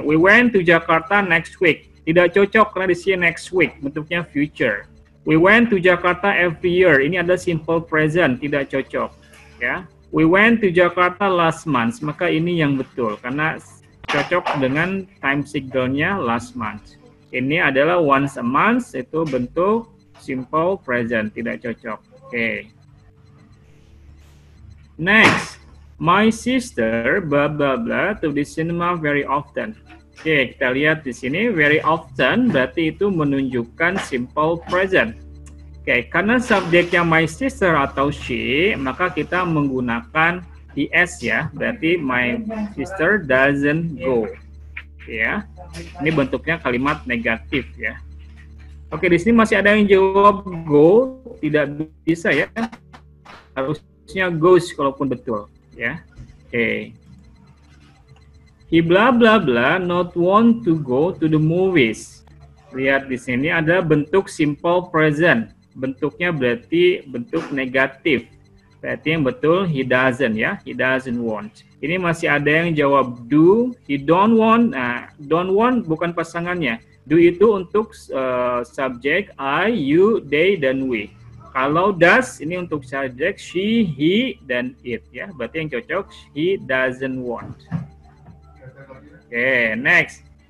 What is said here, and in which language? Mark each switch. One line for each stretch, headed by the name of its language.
English: We went to Jakarta next week.
Indonesian: Tidak cocok karena di sini next week bentuknya future.
English: We went to Jakarta every year.
Indonesian: Ini ada simple present, tidak cocok ya.
English: We went to Jakarta last month.
Indonesian: Maka ini yang betul karena cocok dengan time signalnya last month. Ini adalah once a month, itu bentuk simple present, tidak cocok. Oke.
English: Next, my sister blah blah blah to the cinema very often.
Indonesian: Oke, kita lihat di sini very often berarti itu menunjukkan simple present. Oke, karena subjeknya my sister atau she, maka kita menggunakan is ya, berarti
English: my sister doesn't go.
Indonesian: Ya, ini bentuknya kalimat negatif ya. Oke, di sini masih ada yang jawab go, tidak bisa ya. Harusnya goes kalaupun betul ya. Oke.
English: He blah blah blah not want to go to the movies.
Indonesian: Lihat di sini ada bentuk simple present. Bentuknya berarti bentuk negatif. Berarti yang betul he doesn't ya,
English: he doesn't want.
Indonesian: Ini masih ada yang jawab do,
English: he don't want.
Indonesian: Nah, don't want bukan pasangannya. Do itu untuk subjek I, you, they, dan we. Kalau does ini untuk subjek she, he, dan it ya. Berarti yang cocok
English: he doesn't want.
Indonesian: Oke, next.